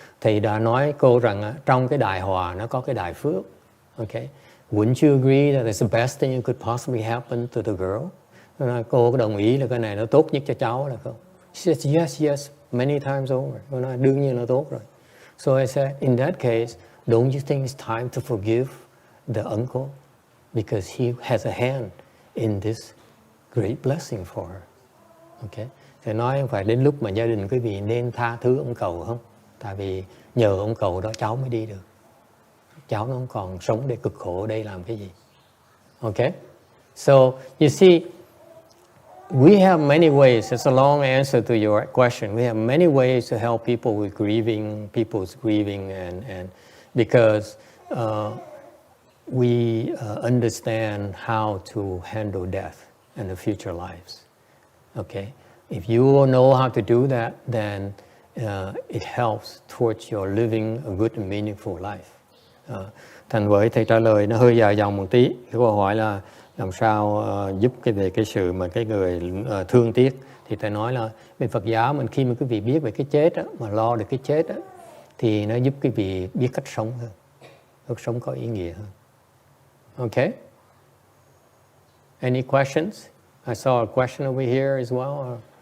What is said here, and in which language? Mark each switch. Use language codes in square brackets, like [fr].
[vi] Thầy đã nói cô rằng trong cái đại hòa nó có cái đại phước. [en] Okay. Wouldn't you agree that it's the best thing that could possibly happen to the girl? [vi] Cô có đồng ý là cái này nó tốt nhất cho cháu là không? [en] She said, yes, many times over. [vi] Cô nói, đương nhiên nó tốt rồi. [en] So I said, in that case, don't you think it's time to forgive the uncle? Because he has a hand in this great blessing for her. Okay. [vi] Thì nói không phải đến lúc mà gia đình quý vị nên tha thứ ông cậu không? Tại vì nhờ ông cậu đó cháu mới đi được. Cháu nó không còn sống để cực khổ ở đây làm cái gì. [en] Okay. So you see, we have many ways. It's a long answer to your question. We have many ways to help people with grieving, people's grieving, and because we understand how to handle death and the future lives. Okay, if you know how to do that, then it helps towards your living a good and meaningful life. [vi] Thành với thầy trả lời nó hơi dài dòng một tí. Cái câu hỏi là làm sao giúp về cái sự mà cái người thương tiếc Thì thầy nói là bên Phật giáo mình khi mà quý vị biết về cái chết đó, mà lo được cái chết đó, thì nó giúp quý vị biết cách sống hơn, cách sống có ý nghĩa hơn. [en] Okay? Any questions? I saw a question over here as well.